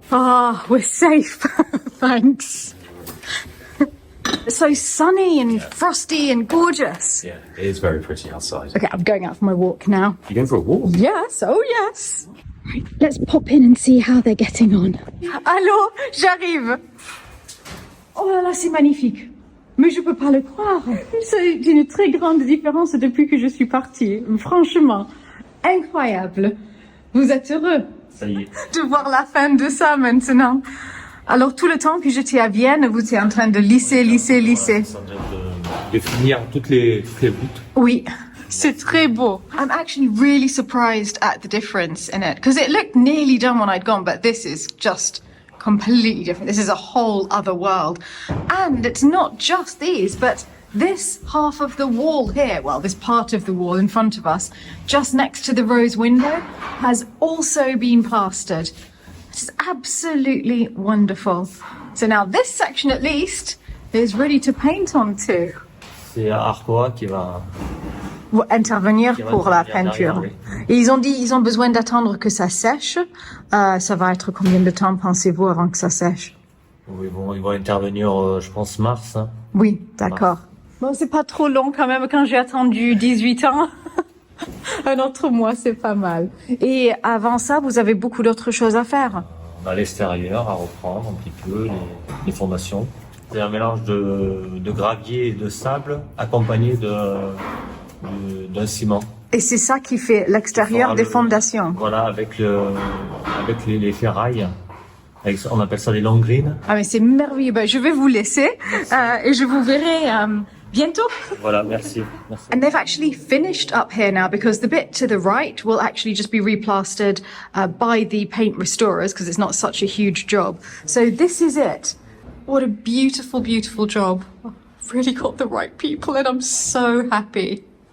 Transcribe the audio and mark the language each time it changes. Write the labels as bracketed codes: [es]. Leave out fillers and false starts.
[en] Ah, we're safe. Thanks. It's so sunny and frosty and gorgeous. Yeah, it is very pretty outside. Okay, I'm going out for my walk now. You going for a walk? Yes, oh yes. Right, let's pop in and see how they're getting on. [fr] Allô, j'arrive. Oh là là, c'est magnifique. Mais je peux pas le croire. C'est une très grande différence depuis que je suis partie. Franchement, incroyable. Vous êtes heureux Ça y est. de voir la fin de ça maintenant. Alors tout le temps que j'étais à Vienne, vous étiez en train de lisser. De finir toutes les routes. Oui, c'est très beau. [en] I'm actually really surprised at the difference in it because it looked nearly done when I'd gone, but this is just completely different. This is a whole other world. And it's not just these, but this half of the wall here, well, this part of the wall in front of us, just next to the rose window, has also been plastered. It's absolutely wonderful. So now this section at least is ready to paint onto. [fr] C'est Arcoa qui va intervenir pour la peinture. Oui. Et ils ont dit, ils ont besoin d'attendre que ça sèche. Ça va être combien de temps pensez-vous avant que ça sèche? Oui, bon, ils vont intervenir, je pense, mars. Hein. Oui, d'accord. Bon, c'est pas trop long quand même quand j'ai attendu 18 ans. Un autre mois, c'est pas mal. Et avant ça, vous avez beaucoup d'autres choses à faire. On a l'extérieur à reprendre un petit peu, les fondations. C'est un mélange de gravier et de sable accompagné d'un ciment. Et c'est ça qui fait l'extérieur des fondations. Voilà, avec les ferrailles. On appelle ça des long greens. Ah mais c'est merveilleux. Ben, je vais vous laisser et je vous verrai bientôt. Voilà, merci. [en] And they've actually finished up here now because the bit to the right will actually just be replastered by the paint restorers because it's not such a huge job. So this is it. What a beautiful, beautiful job. I've really got the right people and I'm so happy.